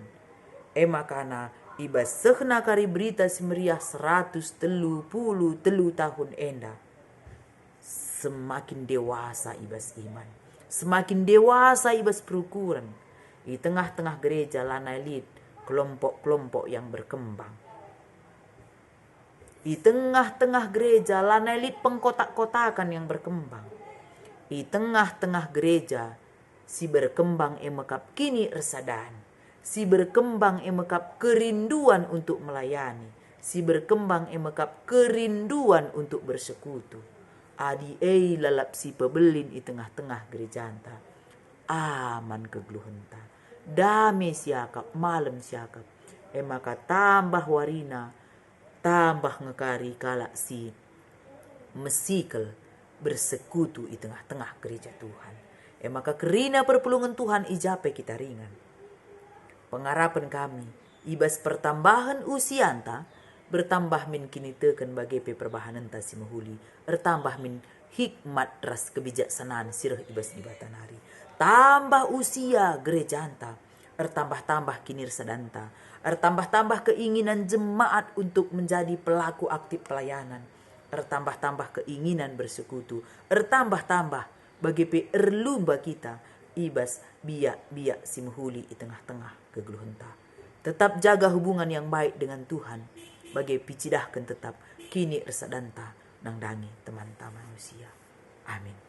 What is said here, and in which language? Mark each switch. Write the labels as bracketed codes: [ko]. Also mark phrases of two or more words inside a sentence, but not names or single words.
[btx] Makana ibas sehna kari berita simeriah 133 tahun enda. [id] Semakin dewasa ibas iman, semakin dewasa [btx] ibas perukuran. [id] Di tengah-tengah gereja [btx] lana lid [id] kelompok-kelompok yang berkembang. Di tengah-tengah gereja [btx] lana lid [id] pengkotak-kotakan yang berkembang. Di tengah-tengah gereja [btx] si berkembang emekap kini resadan. [id] Si berkembang emekap kerinduan untuk melayani. Si berkembang emekap kerinduan untuk bersekutu. [btx] Adi lalap si pebelin [id] di tengah-tengah gereja [btx] anta. Aman kegluhenta. Dame siakap, malam siakap. Maka tambah warina, tambah ngekari kalak si mesikel bersekutu di tengah-tengah gereja Tuhan. Maka kerina perpulungan Tuhan ijape kita ringan. Pengarapan kami, ibas pertambahan usia anta, bertambah min kini teken bagi perbahanan ta si mahuli, bertambah min hikmat ras kebijaksanaan sirah ibas di batanari. Tambah usia gereja anta, bertambah-tambah kini resadanta, bertambah-tambah [id] keinginan jemaat untuk menjadi pelaku aktif pelayanan, [btx] bertambah-tambah [id] keinginan bersekutu, [btx] bertambah-tambah bagi erlumba kita ibas biak-biak si mahuli di tengah-tengah kegluhenta. [id] Tetap jaga hubungan yang baik dengan Tuhan, [btx] bagi picidahkan tetap kini resadanta nang dangi [id] teman-teman manusia. Amin.